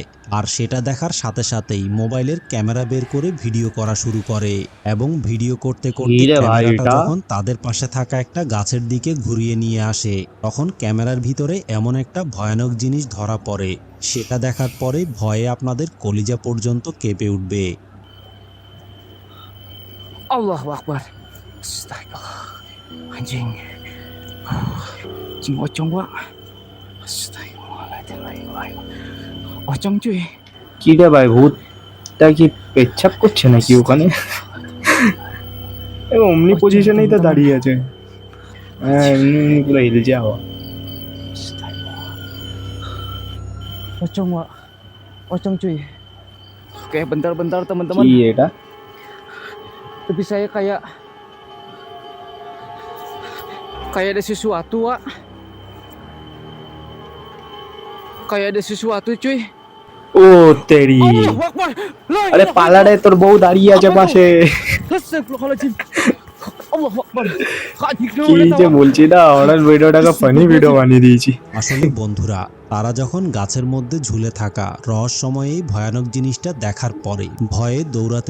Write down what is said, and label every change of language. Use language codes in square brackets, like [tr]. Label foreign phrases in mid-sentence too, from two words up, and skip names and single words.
[bn] আর সেটা দেখার সাথে সাথেই মোবাইলের ক্যামেরা বের করে ভিডিও করা শুরু করে, এবং ভিডিও করতে কি করতে রে ভাই ক্যামেরাটা এটা? যখন তাদের পাশে থাকা একটা গাছের দিকে ঘুরিয়ে নিয়ে আসে, তখন ক্যামেরার ভিতরে এমন একটা ভয়ানক জিনিস ধরা পড়ে, সেটা দেখার পরে ভয়ে আপনাদের কলিজা পর্যন্ত কেঁপে উঠবে। [ar] الله أكبر. [id] Astaga. Anjing. Anjing pocong gua. [ar] أستغفر الله العظيم. [id] Pocong cuy. [bn] কি রে ভাই, ভূতটা কি পেচ্ছাপ করছে নাকি ওখানে? অমনি পজিশনেই তো দাঁড়িয়ে আছে। হ্যাঁ, এমনি পুরো হিলছে হাওয়া। [id] Pocong Wak. Pocong cuy. Oke, bentar teman-teman. [bn] কি এটা? [id] Tapi saya kayak ada sesuatu, Wak. Kayak ada sesuatu, cuy. [bn] ও তেরি, [ar] الله أكبر. لا [bn] আরে [ar] ilaha [bn] পালারে তোর বউ দাঁড়িয়ে আছে পাশে। [ar] أستغفر الله العظيم. الله أكبر. [bn] কি যে বলছি না, ওনার ভিডিওটাকে ফানি ভিডিও বানিয়ে দিয়েছি। আসলে বন্ধুরা, তারা যখন গাছের মধ্যে ঝুলে থাকা রহস্যময় এই ভয়ানক জিনিসটা দেখার পরে ভয়ে দৌড়াতে